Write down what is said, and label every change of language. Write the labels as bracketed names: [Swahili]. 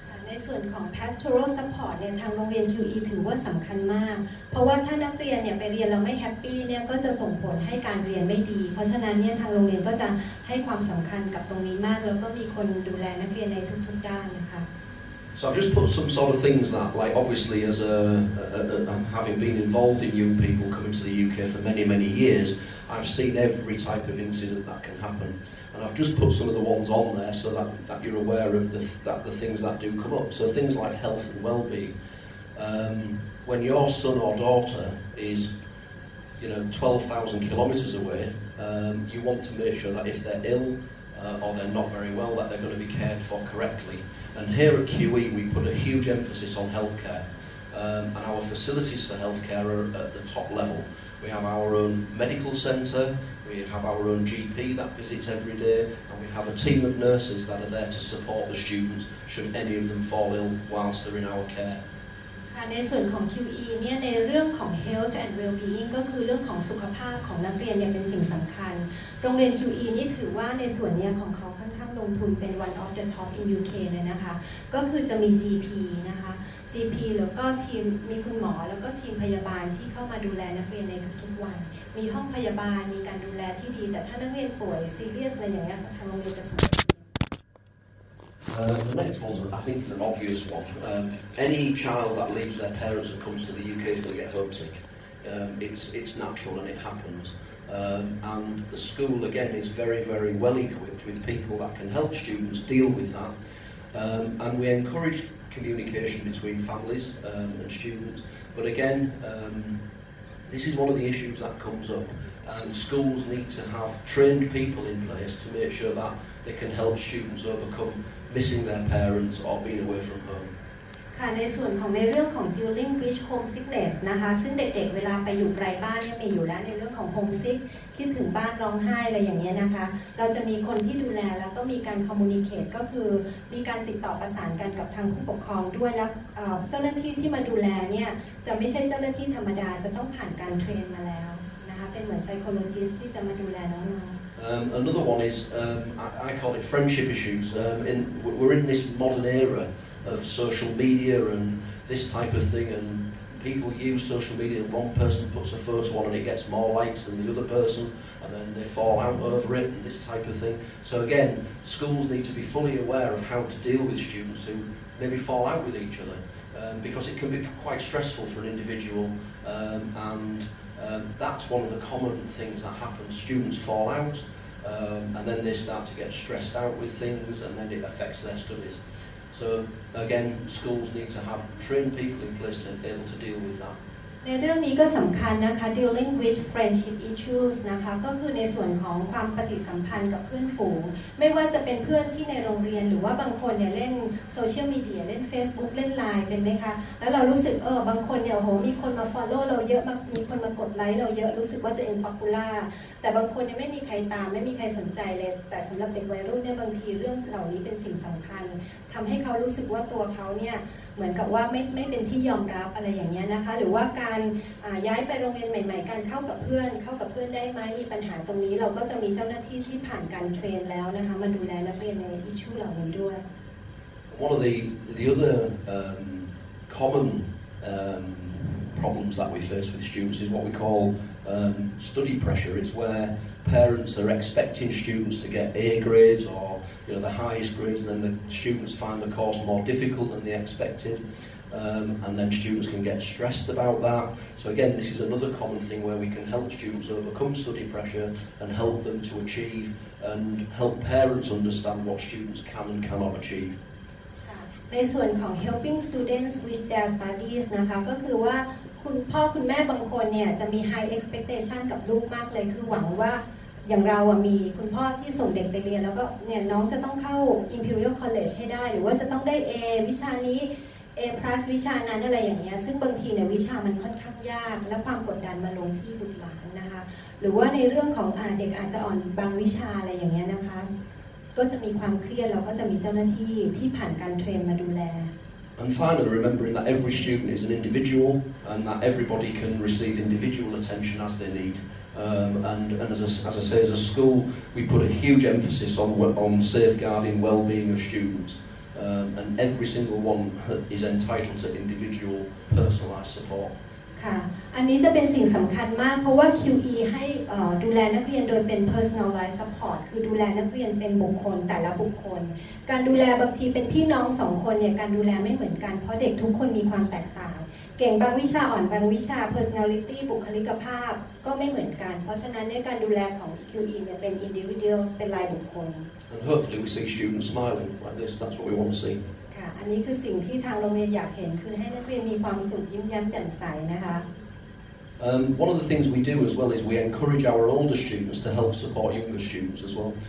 [Thai] ในส่วนของ pastoral support เนี่ยทางโรงเรียน QE ถือว่าสำคัญมากเพราะว่าถ้านักเรียนเนี่ยไปเรียนแล้วไม่แฮปปี้เนี่ยก็จะส่งผลให้การเรียนไม่ดีเพราะฉะนั้นเนี่ยทางโรงเรียนก็จะให้ความสำคัญกับตรงนี้มากแล้วก็มีคนดูแลนักเรียนในทุกๆด้านนะคะ [English] So I've just put some sort of things that, like obviously as having been involved in young people coming to the UK for many, many years, I've seen every type of incident that can happen. And I've just put some of the ones on there so that you're aware of the things that do come up. So things like health and well-being. When your son or daughter is 12,000 kilometres away, you want to make sure that if they're ill or they're not very well, that they're going to be cared for correctly. And here at QE we put a huge emphasis on healthcare, and our facilities for healthcare are at the top level. We have our own medical centre, we have our own GP that visits every day, and we have a team of nurses that are there to support the students should any of them fall ill whilst they're in our care. [Thai] ในส่วนของ QE เนี่ยในเรื่องของ [English] health and well-being [Thai] ก็คือเรื่องของสุขภาพของนักเรียนเนี่ยเป็นสิ่งสำคัญโรงเรียน QE นี่ถือว่าในส่วนนี้ของเขาค่อนข้างลงทุนเป็น [English] one of the top in UK [Thai] เลยนะคะก็คือจะมี GP นะคะ GP แล้วก็ทีมมีคุณหมอแล้วก็ทีมพยาบาลที่เข้ามาดูแลนักเรียนในทุกๆวันมีห้องพยาบาลมีการดูแลที่ดีแต่ถ้านักเรียนป่วย serious อะไรอย่างเงี้ยทางโรงเรียนจะสนับสนุน [English] The next one, I think it's an obvious one. Any child that leaves their parents and comes to the UK is going to get homesick. It's natural and it happens. And the school, again, is very, very well equipped with people that can help students deal with that. And we encourage communication between families and students. But again, this is one of the issues that comes up. And schools need to have trained people in place to make sure that they can help students overcome missing their parents or being away from home. [Thai] ค่ะในส่วนของในเรื่องของ [English] dealing with homesickness [Thai] นะคะซึ่งเด็กๆเวลาไปอยู่ไกลบ้านเนี่ยมีอยู่แล้วในเรื่องของ homesick คิดถึงบ้านร้องไห้อะไรอย่างเงี้ยนะคะเราจะมีคนที่ดูแลแล้วก็มีการ communicate ก็คือมีการติดต่อประสานกันกับทางผู้ปกครองด้วยแล้วเจ้าหน้าที่ที่มาดูแลเนี่ยจะไม่ใช่เจ้าหน้าที่ธรรมดาจะต้องผ่านการเทรนมาแล้วนะคะเป็นเหมือน psychologist ที่จะมาดูแลน้องๆ [English] Another one is I call it friendship issues. We're in this modern era of social media and this type of thing, and people use social media and one person puts a photo on and it gets more likes than the other person, and then they fall out over it and this type of thing. So again, schools need to be fully aware of how to deal with students who maybe fall out with each other, because it can be quite stressful for an individual, and that's one of the common things that happen. Students fall out, and then they start to get stressed out with things, and then it affects their studies. So again, schools need to have trained people in place to be able to deal with that. [Thai] ในเรื่องนี้ก็สำคัญนะคะ [English] dealing with friendship issues [Thai] นะคะก็คือในส่วนของความปฏิสัมพันธ์กับเพื่อนฝูงไม่ว่าจะเป็นเพื่อนที่ในโรงเรียนหรือว่าบางคนเนี่ยเล่นโซเชียลมีเดียเล่น Facebook เล่น Line เป็นไหมคะแล้วเรารู้สึกบางคนเนี่ยโหมีคนมา follow เราเยอะมากมีคนมากดไลค์เราเยอะรู้สึกว่าตัวเอง popular แต่บางคนเนี่ยไม่มีใครตามไม่มีใครสนใจเลยแต่สำหรับเด็กวัยรุ่นเนี่ยบางทีเรื่องเหล่านี้เป็นสิ่งสำคัญทำให้เขารู้สึกว่าตัวเขาเนี่ยเหมือนกับว่าไม่เป็นที่ยอมรับอะไรอย่างเงี้ยนะคะหรือว่าการย้ายไปโรงเรียนใหม่ๆการเข้ากับเพื่อนได้ไหมมีปัญหาตรงนี้เราก็จะมีเจ้าหน้าที่ที่ผ่านการเทรนแล้วนะคะมาดูแลนักเรียนในอิชชูเหล่านี้ด้วย [English] One of the other common problems that we face with students is what we call study pressure. It's where parents are expecting students to get A grades or the highest grades, and then the students find the course more difficult than they expected, and then students can get stressed about that. So again, this is another common thing where we can help students overcome study pressure and help them to achieve and help parents understand what students can and cannot achieve. [Thai] ในส่วนของ [English] helping students with their studies [Thai] นะคะก็คือว่าคุณพ่อคุณแม่บางคนเนี่ยจะมี high expectation กับลูกมากเลยคือหวังว่าอย่างเรามีคุณพ่อที่ส่งเด็กไปเรียนแล้วก็เนี่ยน้องจะต้องเข้า Imperial College ให้ได้หรือว่าจะต้องได้ A วิชานี้ A+ วิชานั้นอะไรอย่างเงี้ยซึ่งบางทีเนี่ยวิชามันค่อนข้างยากและความกดดันมาลงที่บุตรหลานนะคะหรือว่าในเรื่องของเด็กอาจจะอ่อนบางวิชาอะไรอย่างเงี้ยนะคะก็จะมีความเครียดแล้วก็จะมีเจ้าหน้าที่ที่ผ่านการเทรนมาดูแล [English] And finally, remembering that every student is an individual and that everybody can receive individual attention as they need. And as I say, as a school, we put a huge emphasis on safeguarding well-being of students, and every single one is entitled to individual, personalised support. [Thai] ค่ะอันนี้จะเป็นสิ่งสำคัญมากเพราะว่า QE ให้ดูแลนักเรียนโดยเป็น personalized support คือดูแลนักเรียนเป็นบุคคลแต่ละบุคคลการดูแลบางทีเป็นพี่น้องสองคนเนี่ยการดูแลไม่เหมือนกันเพราะเด็กทุกคนมีความแตกต่างเก่งบางวิชาอ่อนบางวิชา personality บุคลิกภาพก็ไม่เหมือนกันเพราะฉะนั้นในการดูแลของ QE เนี่ยเป็น individual เป็นรายบุคคล [English] And hopefully we see students smiling like this. That's what we want to see. [Thai] ค่ะอันนี้คือสิ่งที่ทางโรงเรียนอยากเห็นคือให้นักเรียนมีความสุขยิ้มแย้มแจ่มใสนะคะ [English] One of the things we do as well is we encourage our older students to help support younger students as well.